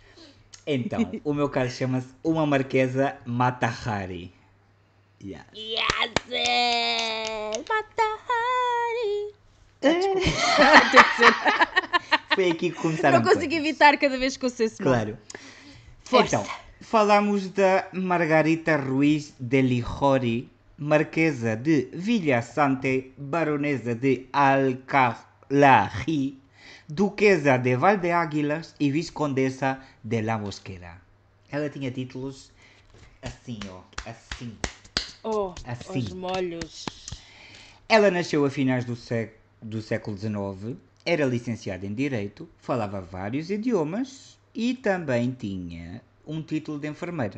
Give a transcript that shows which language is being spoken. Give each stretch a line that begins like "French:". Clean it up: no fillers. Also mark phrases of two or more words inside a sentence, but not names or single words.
Portuguese: Então, o meu caso chama-se Uma Marquesa Mata Hari.
English: Yeah. Yes! Mata Hari!
Portuguese: Foi aqui que começaram. Não consigo evitar cada vez que eu sei esse nome. Claro. Força. Então, falamos da Margarita Ruiz de Lijori, Marquesa de Villasante, Baronesa de Alcalá, Duquesa de Valdeáguilas e Viscondessa de La Mosquera. Ela tinha títulos assim, ó, assim. Assim. Os molhos. Ela nasceu a finais do século XIX, era licenciada em Direito, falava vários idiomas e também tinha um título de enfermeira.